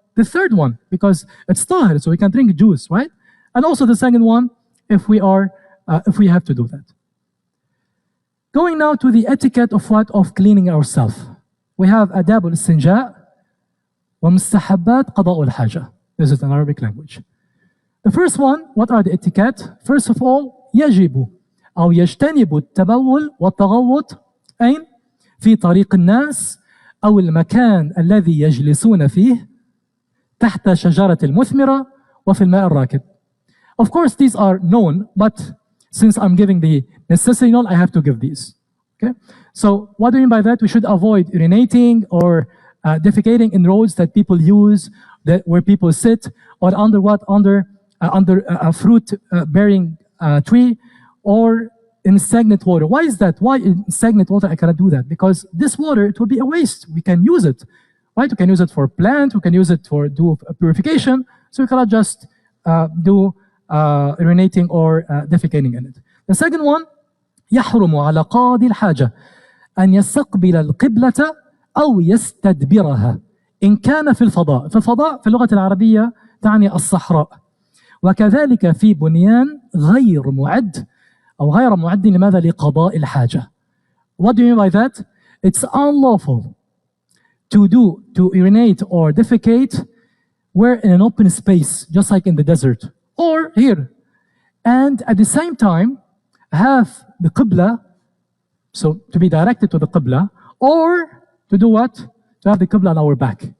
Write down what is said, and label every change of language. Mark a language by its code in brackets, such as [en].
[en] The third one, because it's tahir, so we can drink juice, right? And also the second one, if we have to do that. Going now to the etiquette of what? Of cleaning ourselves. We have adab al-istinja wa mustahabbat qada' al-haja. This is an Arabic language. The first one, what are the etiquette? [ar] First of all, يجب أو يجتنب التبول والتغوط أين؟ في طريق الناس أو المكان الذي يجلسون فيه تحت شجرة المثمرة وفي الماء الراكد. [en] Of course, these are known, but since I'm giving the necessary known, I have to give these. Okay. So what do you mean by that? We should avoid urinating or defecating in roads that people use, where people sit, or under what? Under a fruit-bearing tree, or in stagnant water. Why is that? Why in stagnant water I cannot do that? Because this water, it will be a waste. We can use it, right? We can use it for plant. We can use it for do purification. So we cannot just do urinating or defecating in it. [ar] The second one, يحرم على قاضي الحاجة أن يستقبل القبلة أو يستدبرها إن كان في الفضاء. في الفضاء في اللغة العربية تعني الصحراء. وكذلك في بنيان غير معد أو غير معد لماذا؟ لقضاء الحاجة. [en] What do you mean by that? It's unlawful to urinate or defecate where in an open space, just like in the desert or here, and at the same time have the Qibla, so to be directed to the Qibla, or to do what? To have the Qibla on our back.